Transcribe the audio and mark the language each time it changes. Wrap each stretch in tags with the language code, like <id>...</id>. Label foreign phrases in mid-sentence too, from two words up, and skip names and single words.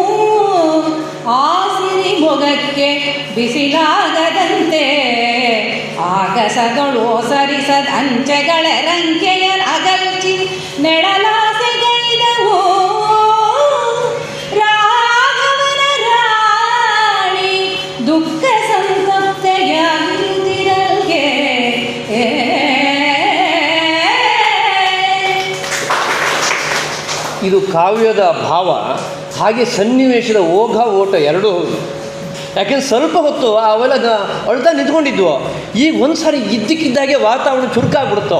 <kn>ಆ ಸಿರಿ ಮೊಗಕ್ಕೆ ಬಿಸಿಲಾಗದಂತೆ, ಆಗಸಗಳು ಸರಿಸದ ಅಂಚೆಗಳ ರಂಕೆಯ ಅಗಲ್ಚಿ ನೆಳಲಾಸೆಗೈದವು ರಾಘವನ ರಾಣಿ ದುಃಖ ಸಂತಪ್ತೆಯಾಗಿರುತ್ತಿರಲ್ಗೆ. ಇದು ಕಾವ್ಯದ ಭಾವ, ಹಾಗೆ ಸನ್ನಿವೇಶದ ಓಘ ಓಟ ಎರಡೂ ಹೌದು. ಯಾಕೆಂದ್ರೆ ಸ್ವಲ್ಪ ಹೊತ್ತು ಅವೆಲ್ಲ ಅಳ್ತಾ ನಿಂತ್ಕೊಂಡಿದ್ವು, ಈಗ ಒಂದು ಸಾರಿ ಇದ್ದಕ್ಕಿದ್ದಾಗೆ ವಾತಾವರಣ ಚುರುಕಾಗ್ಬಿಡುತ್ತೋ.</kn>